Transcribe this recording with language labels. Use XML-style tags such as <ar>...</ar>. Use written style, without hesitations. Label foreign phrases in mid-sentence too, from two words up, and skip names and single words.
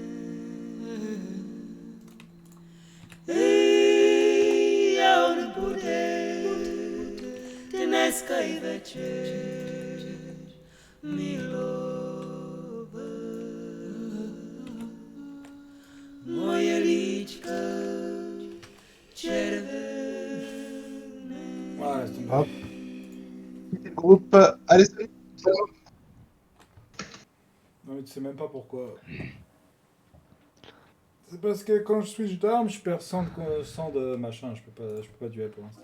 <cs>Hej, a on bude dneska i večer milovat moje líčka červené.</cs> <fr>Hop. Groupe, allez, salut. Non mais tu sais même pas pourquoi. C'est parce que quand je switch d'armes, je perds 100 de machin, je peux pas duel pour l'instant.</fr>